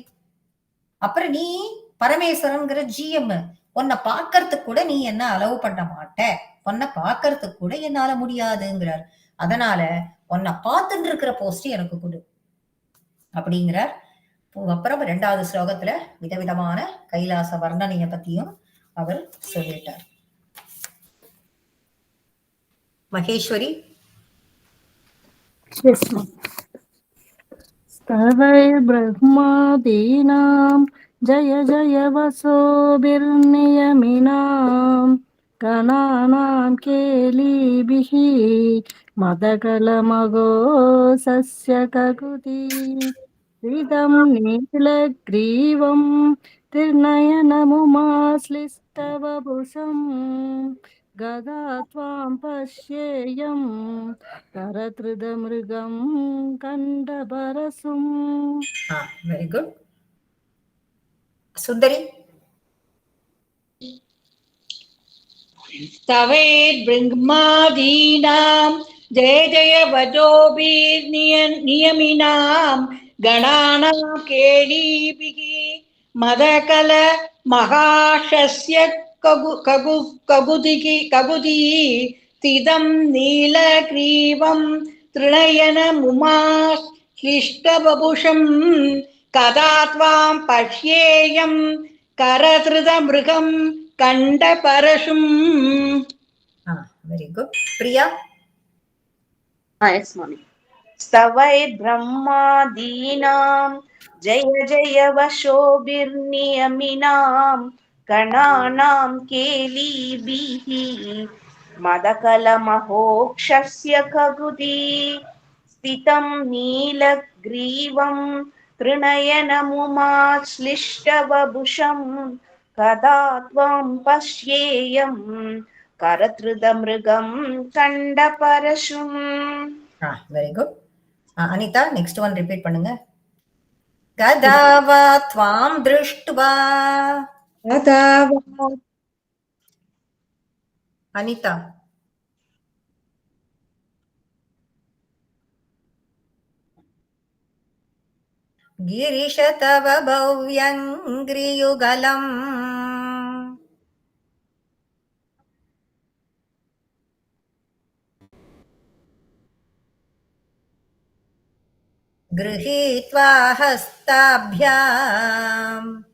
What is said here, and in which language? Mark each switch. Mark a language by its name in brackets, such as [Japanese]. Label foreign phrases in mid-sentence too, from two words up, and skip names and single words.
[Tamil] அப்புறம் நீ பரமேஸ்வரன்கிற ஜிஎம், உன்னை பாக்கறதுக்கு கூட நீ என்ன அலோவ் பண்ண மாட்ட, உன்னை பாக்கறதுக்கு கூட என்னால முடியாதுங்கிறார். அதனால உன்னை பார்த்துட்டு இருக்கிற போஸ்ட் எனக்கு கொடு அப்படிங்கிறார். அப்புறம் 2வது ஸ்லோகத்துல விதவிதமான கைலாச வர்ணனைய பத்தியும் அவர் சொல்லிட்டார். மகேஸ்வரி. [Sanskrit] स्तवै ब्रह्मादीनां जय जय वसोभिर्नियमिनां गणानां केलिभिः मदकलमघोषस्य ककुति श्रितं नीलग्रीवं त्रिनयनमुमाश्लिष्टवपुषं गदा त्वां पश्येयं करतृदमृगं कण्डपरशुम्. [English] very good. [Tamil] சுந்தரி. [Sanskrit] स्तवेत् ब्रह्मादीनां जय जय वजोभिर्नियमिनां गणानां केलिभिः मदकल महाशस्य कगुदी स्थितं नीलग्रीवं त्रिनयनमुमाश्लिष्टवपुषं कदा त्वां पश्येयं करधृतमृगं कण्डपरशुम्. [English] very good. [Tamil] பிரியா. [English] Yes, Mami. [Sanskrit] स्तवै ब्रह्मादीनां जय जय वशोभिर्नियमिनां गणानां केलिभिः मदकलमहोक्षस्य कगुदी स्थितं नीलग्रीवं त्रिनयनमुमाश्लिष्टवपुषं कदा त्वां पश्येयं करतृदमृगं कण्डपरशुम्. [English] very good. [Tamil] அனிதா, [English] next one repeat [Tamil] பண்ணுங்க. [Sanskrit] कदावा त्वां दृष्ट्वा. [Tamil] அனிதா. [Sanskrit] गिरीश तव भव्यङ्घ्रियुगलम् गृहीत्वा हस्ताभ्याम्